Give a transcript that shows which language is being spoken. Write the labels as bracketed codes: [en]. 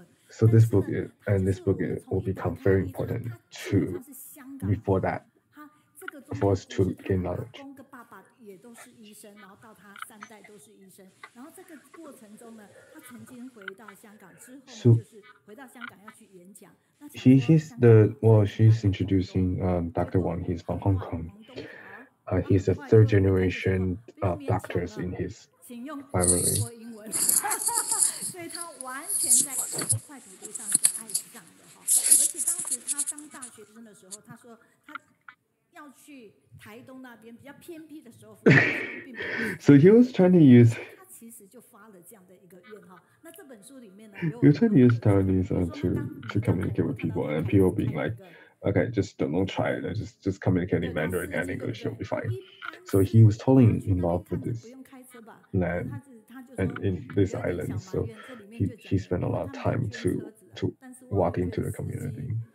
[en] So this book will become very important to before that for us to gain knowledge. [zh] 公跟爸爸也都是医生，然后到他3代都是医生，然后这个过程中呢，他曾经回到香港之后呢，就是回到香港要去演讲。 [en] She's introducing Dr. Wang. He's from Hong Kong. He's a third generation doctors in his family. [zh] 所以他完全在这块土地上是爱上的哈，而且当时他当大学生的时候，他说他要去台东那边比较偏僻的时候，并没有。 [en] So he was trying to use. [zh] 他其实就发了这样的一个愿哈。那这本书里面呢， [en] You're trying to use Taiwanese to communicate with people, and people being like, okay, just don't try it. Just communicate in Mandarin and English, you'll be fine. So he was totally involved with this land and in this island. So he spent a lot of time to walk into the community.